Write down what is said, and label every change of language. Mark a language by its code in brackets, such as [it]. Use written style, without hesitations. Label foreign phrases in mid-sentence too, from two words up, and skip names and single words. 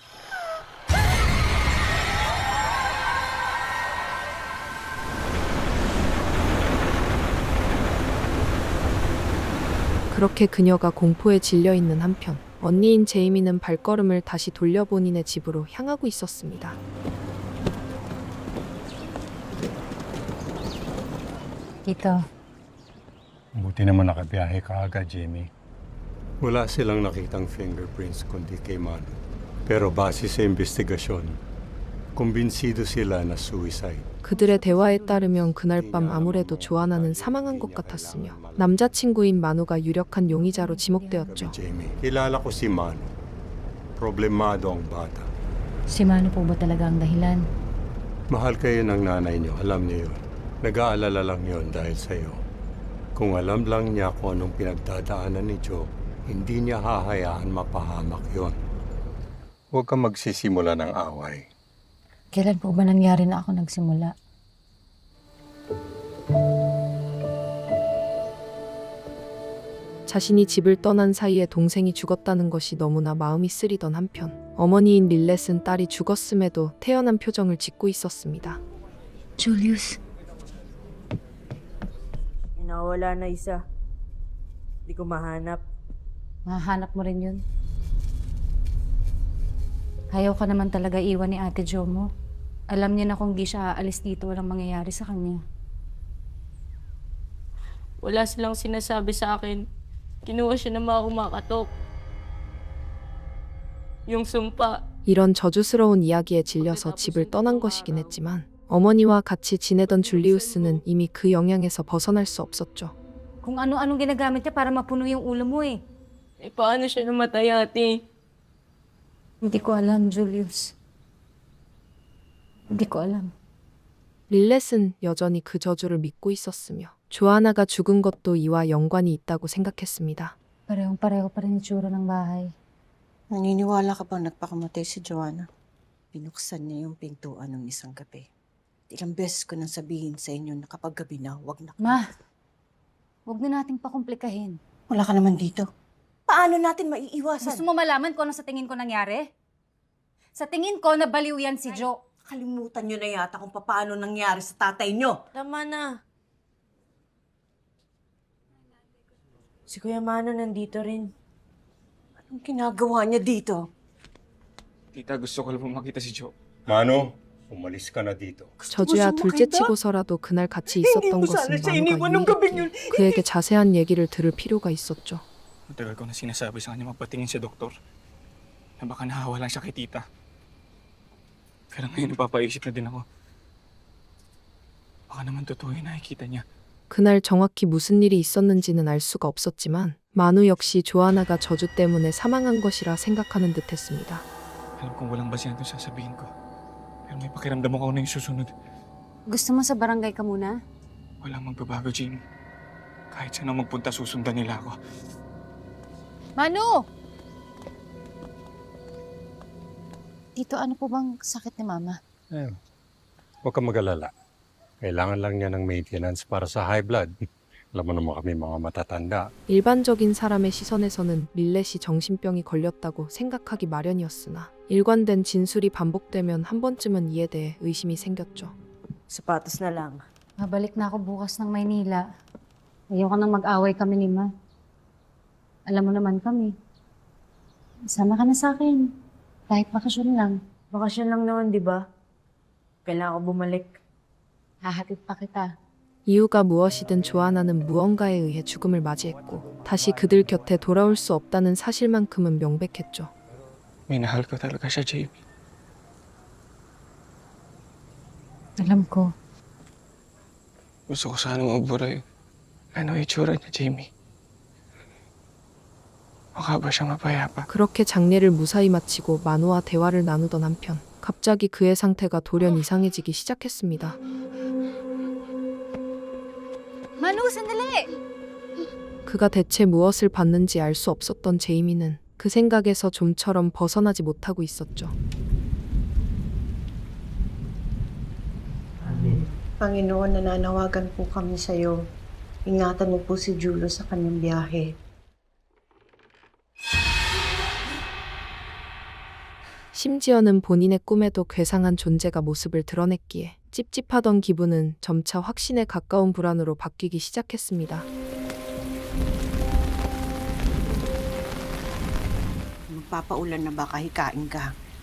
[ko] 그렇게 그녀가 공포에 질려있는 한편 언니인 제이미는 발걸음을 다시 돌려 본인의 집으로 향하고 있었습니다. [tl] Tito, Buti naman nakabiyahe ka agad, Jamie. Wala silang nakitang fingerprints kundi kay Manu. Pero base sa investigasyon, kumbinsido sila na suicide. [ko] 그들의 대화에 따르면 그날 밤 아무래도 조아나는 사망한 것 같았으며 남자친구인 마누가 유력한 용의자로 지목되었죠. [tl] Jamie, kilala ko si Manu. Problemado ang bata. si Mano po ba talaga ang dahilan? Mahal kayo ng nanay niyo, alam niyo yun. Nag-aalala lang yun dahil sa'yo. Kung alam lang niya kung anong pinagdadaanan ni Joe, hindi niya hahayaan mapahamak yon. Huwag kang magsisimula ng away. Kailan po ba nangyari na ako nagsimula? [ko] 자신이 집을 떠난 사이에 동생이 죽었다는 것이 너무나 마음이 쓰리던 한편 어머니인 릴렛은 딸이 죽었음에도 태연한 표정을 짓고 있었습니다. [tl] Julius, Nawala na isa. Di ko mahanap. Mahanap mo rin yun. Ayaw ka naman talaga iwan ni Ate Jo mo. Alam niya na kung di siya aalis dito, walang mangyayari sa kanya. Wala silang sinasabi sa akin. Kinuha siya ng mga kumakatok. Yung sumpa. [ko] 이런 저주스러운 이야기에 질려서 집을 떠난 것이긴 했지만 어머니와 같이 지내던 줄리우스는 이미 그 영향에서 벗어날 수 없었죠. [tl] Kung ano-anong ginagamit niya para mapuno yung ulo mo eh. Eh, paano siya namatay, ate? Hindi ko alam, Julius. hindi ko alam. [ko] 릴렛은 여전히 그 저주를 믿고 있었으며 조아나가 죽은 것도 이와 연관이 있다고 생각했습니다. [tl] Parehong-pareho pa rin itsura ng bahay. Naniniwala ka bang nagpakamatay si Joanna? Binuksan niya yung pintuan ng isang gabi. Ilang beses ko nang sabihin sa inyo na kapag gabi na, wag na. Ma, huwag na nating pakomplikahin. Wala ka naman dito. Paano natin maiiwasan? Gusto mo malaman kung ano sa tingin ko nangyari? Sa tingin ko, nabaliw yan si Jo. Kalimutan niyo na yata kung paano nangyari sa tatay niyo. Tama na. Si Kuya Mano nandito rin. Anong ginagawa niya dito? Tita, gusto ko lang makita si Joe. Mano, umalis ka na dito. [ko] 저주야 둘째치고서라도 그날 같이 있었던 것은 마누가 유일했기에 그에게 자세한 얘기를 들을 필요가 있었죠. [tl] Matagal ko na sinasabi sa kanya magpatingin si doktor. Na baka nahawalan siya kay tita. Pero ngayon napapaisip na din ako. Baka naman totoo yung nakikita niya. [ko] 그날 정확히 무슨 일이 있었는지는 알 수가 없었지만 마누 역시 조아나가 저주 때문에 사망한 것이라 생각하는 듯했습니다. [tl] Alam kong walang basihan itong sasabihin ko. Pero may pakiramdam ako na yung susunod. Gusto mo sa barangay ka muna? Walang magbabago, Jamie. Kahit saan ako magpunta, susundan nila ako. Manu! Tito, ano po bang sakit ni Mama? Huwag kang mag-alala. Kailangan lang niya ng maintenance para sa [en] high blood. [tl] Alam mo naman kami mga matatanda. [ko] 일반적인 사람의 시선에서는 릴렛이 정신병이 걸렸다고 생각하기 마련이었으나 일관된 진술이 반복되면 한 번쯤은 이에 대해 의심이 생겼죠. [tl] Sapatos na lang. Mabalik na ako bukas ng Maynila. Ayoko nang mag-away kami ni Ma. Alam mo naman kami. Sama ka na sa akin. Kahit bakasyon lang. Bakasyon lang naman, di ba? Kailangan ko bumalik. Hahatid pa kita. [ko] 이유가 무엇이든 조아나는 무언가에 의해 죽음을 맞이했고 다시 그들 곁에 돌아올 수 없다는 사실만큼은 명백했죠. [tl] Minahal ko talaga siya, Jamie. Alam ko. Gusto ko sana mabura yung ano itsura niya, Jamie. Mukha ba siyang mapayapa? [ko] 그렇게 장례를 무사히 마치고 마누와 대화를 나누던 한편 갑자기 그의 상태가 돌연 이상해지기 시작했습니다. [tl] Manu, sandali! [ko] 그가 대체 무엇을 봤는지 알 수 없었던 제이미는 그 생각에서 좀처럼 벗어나지 못하고 있었죠. [tl] Panginoon, nananawagan po kami sa iyo. Ingatan mo po si Julo sa kanyang biyahe. [ko] 심지어는 본인의 꿈에도 괴상한 존재가 모습을 드러냈기에 찝찝하던 기분은 점차 확신에 가까운 불안으로 바뀌기 시작했습니다. [tl] Magpapaulan na ba kahikain ka?